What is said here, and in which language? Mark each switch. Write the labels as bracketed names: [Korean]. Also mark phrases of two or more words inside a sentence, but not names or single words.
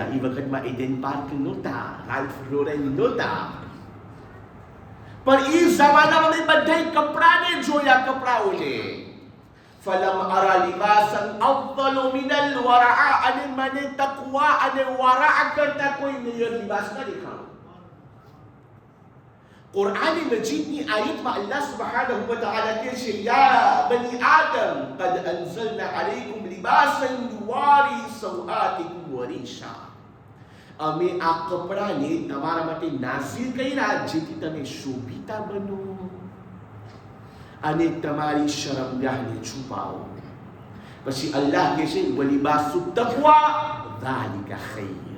[Gujarati] એ વખતમાં એડન પાર્ક નહોતા, રાલ્ફ લોરેન નહોતા, પણ એ જમાનામાં મેં બધાય કપડાને જોયા, કપડાઓને. [Arabic] فلم أرَ لباسًا أفضل من الورع. [Gujarati] અને મને તકવા અને વરઆ કરતા કોઈ નયર લિબાસ ન દેખાણો. [Arabic] قرآن مجيد آيات مع الله سبحانه وتعالى كيش يا بني آدم قد أنزلنا عليكم لباسا يواري سوآتكم وريشا. [Gujarati] અમે આ કપડાને તમારા માટે નાઝિલ કર્યા જેથી તમે શોભિતા બનો અને તમારી શરમગાહને છુપાવો. પછી અલ્લાહ કહે છે [Arabic] ولباس التقوى ذلك خير.